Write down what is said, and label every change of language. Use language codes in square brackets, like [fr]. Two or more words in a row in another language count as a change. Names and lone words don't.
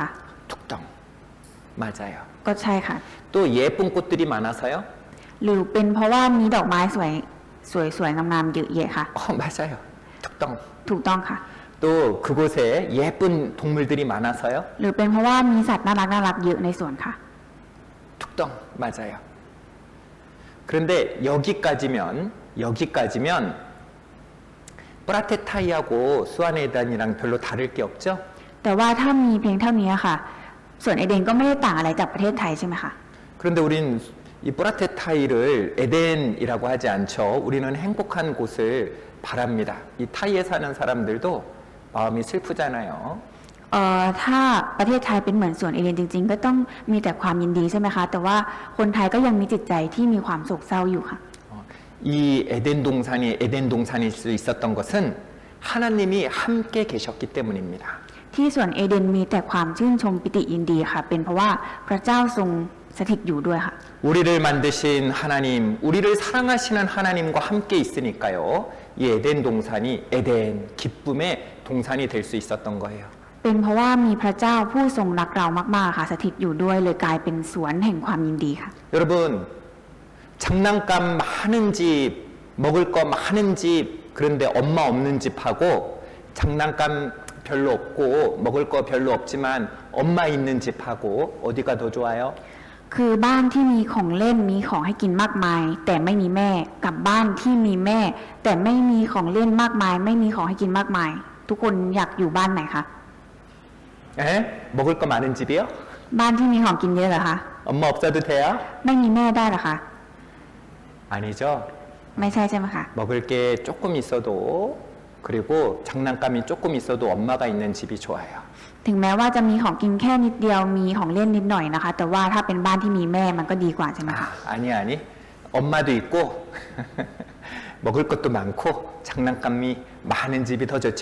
[ko] 툭덩. 맞아요. [th] ก็ใช่ค่ะ [ko] 또 예쁜 꽃들이 많아서요? [th] หรือเป็นเพราะว่ามีดอกไม้สวยงามๆเยอะแยะค่ะ [ko] 맞아요. 툭덩. [th] ถูกต้องค่ะ [ko] 또 그곳에 예쁜 동물들이 많아서요? [th] หรือเป็นเพราะว่ามีสัตว์น่ารักเยอะในสวนค่ะ [ko] 툭덩. 맞아요. 그런데 여기까지면 브라테타이하고 수아네단이랑 별로 다를 게 없죠? [th] แต่ว่าถ้ามีเพียงเท่านี้ค่ะส่วนเอเดนก็ไม่ได้ต่างอะไรจากประเทศไทยใช่ไหมคะ [ko] 그런데 우린 이 브라테타이를 에덴이라고 하지 않죠. 우리는 행복한 곳을 바랍니다. 이 타이에 사는 사람들도 마음이 슬프잖아요. [th] ถ้าประเทศไทยเป็นเหมือนสวนเอเดนจริงๆ ก็ต้องมีแต่ความยินดีใช่ไหมคะ แต่ว่าคนไทยก็ยังมีจิตใจที่มีความโศกเศร้าอยู่ค่ะ [ko] 이 에덴 동산일 수 있었던 것은 하나님이 함께 계셨기 때문입니다. [th] ที่สวนเอเดนมีแต่ความชื่นชมปิติยินดีค่ะ เป็นเพราะว่าพระเจ้าทรงสถิตอยู่ด้วยค่ะ [ko] 우리를 만드신 하나님, 우리를 사랑하시는 하나님과 함께 있으니까요. 이 에덴 동산이 에덴, 기쁨의 동산이 될 수 있었던 거예요. [th] เป็นเพราะว่ามีพระเจ้าผู้ทรงรักเรามากๆค่ะสถิตอยู่ด้วยเลยกลายเป็นสวนแห่งความยินดีค่ะ [ko] 여러분, 장난감 많은 집, 먹을 거 많은 집, 그런데 엄마 없는 집하고 장난감 별로 없고 먹을 거 별로 없지만 엄마 있는 집하고 어디가 더 좋아요? [th] คือบ้านที่มีของเล่นมีของให้กินมากมาย แต่ไม่มีแม่กับบ้านที่มีแม่ แต่ไม่มีของเล่นมากมาย ไม่มีของให้กินมากมาย ทุกคนอยากอยู่บ้านไหนคะ [ko] 먹을 거 많은 집이요? [th] บ้านที่มีของกินเยอะเหรอคะ [ko] 엄마 없어도 돼요? [th] ไม่มีแม่ได้เหรอคะ [ko] 아니죠. [th] ไม่ใช่ใช่ไหมคะ [ko] 먹을 게 조금 있어도 그리고 장난감이 조금 있어도 엄마가 있는 집이 좋아요. [th] ถึงแม้ว่าจะมีของกินแค่นิดเดียวมีของเล่นนิดหน่อยนะคะ แต่ว่าถ้าเป็นบ้านที่มีแม่มันก็ดีกว่าใช่ไหมคะ [ko] 아니. 엄마도 있고 먹을 것도 많고 장난감이 많은 집이 더 좋죠.